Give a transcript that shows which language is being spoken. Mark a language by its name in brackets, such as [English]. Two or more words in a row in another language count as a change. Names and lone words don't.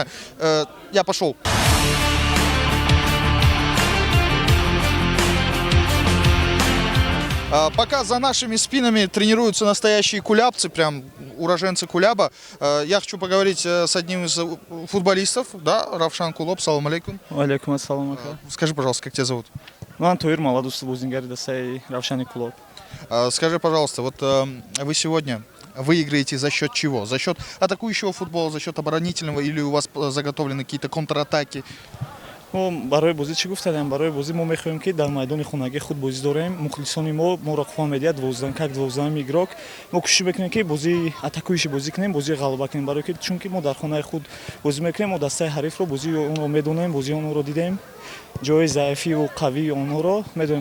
[Russian] Я пошел. Пока за нашими спинами тренируются настоящие кулябцы, прям уроженцы Куляба, я хочу поговорить с одним из футболистов, да, [Tajik] Равшан Кулоп, салам алейкум. Алейкум ассалам. [Russian] Скажи, пожалуйста, как тебя зовут? [Tajik] Ман Тоир Маладус бузингари дастаи Равшани Кулоп. [Russian] Скажи, пожалуйста, вот вы сегодня выиграете за счет чего? За счет атакующего футбола, за счет оборонительного, или у вас заготовлены какие-то контратаки? [Tajik] барои бозӣ чӣ гуфтадем? Барои бозӣ мо мехоҳем ки дар майдони хонагии худ бозӣ дорем. Мухлисони моро қувват медиҳад 12 игрок. Мо кӯшиш мекунем ки бозии атакуиши бозӣ кунем, бозии ғалаба кунем, барои ки чунки мо дар хонаи худ бозӣ мекунем, мо дастаи ҳарифро бозии онро медонем, бозии онро дидем, ҷои заифиву қавии онро медонем.